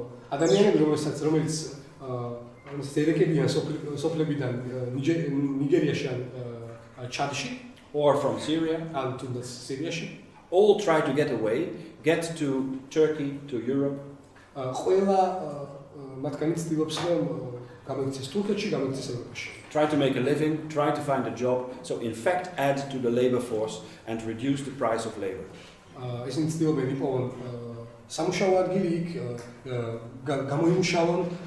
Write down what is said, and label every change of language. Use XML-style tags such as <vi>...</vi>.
<ka>ადამიანები რომელიც ერეკებიან სოფლებიდან ნიგერიაში ან ჩადში</ka> <en>or from Syria,</en> <ka>ან თუნდაც სირიაში,</ka> <en>all try to get away, get to Turkey, to Europe.</en> <ka>ყველა მათგანი ცდილობს რომ გამოცეს თურქეთში, გამოცეს ევროპაში.</ka> <en>Try to make a living, try to find a job, so in fact add to the labor force and reduce the price of labor.</en> <ka>ისინი ცდილობენ იპოვონ სამუშაო ადგილი იქ, გამოიმუშავონ</ka>